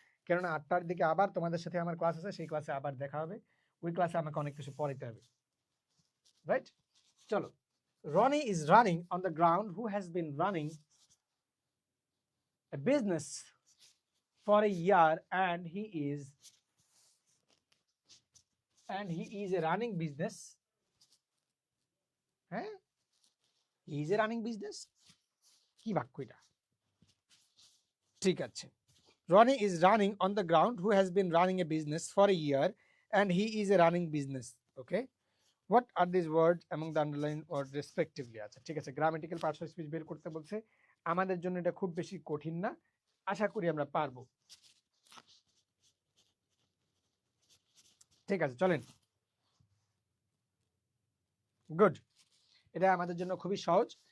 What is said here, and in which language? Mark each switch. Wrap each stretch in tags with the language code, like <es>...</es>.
<bn>কেননা 8টার দিকে আবার তোমাদের সাথে আমার ক্লাস আছে, সেই ক্লাসে আবার দেখা হবে, ওই ক্লাসে আমাকে অনেক কিছু পড়াইতে হবে, রাইট?</bn> <en>চলো, Roni is running on the ground who has been running a business for a year and he is a running business. হ্যাঁ, he is a running business,</en> <bn>কি বাক্য এটা? ঠিক আছে,</bn> <en>Ronnie is running on the ground who has been running a business for a year and he is a running business. Okay, what are these words among the underlined words respectively?</en> <bn>আচ্ছা ঠিক আছে, grammatical parts of speech বের করতে বলছে, আমাদের জন্য এটা খুব বেশি কঠিন না, আশা করি আমরা পারবো। ঠিক আছে, চলেন, গুড, এটা আমাদের জন্য খুবই সহজ।</bn>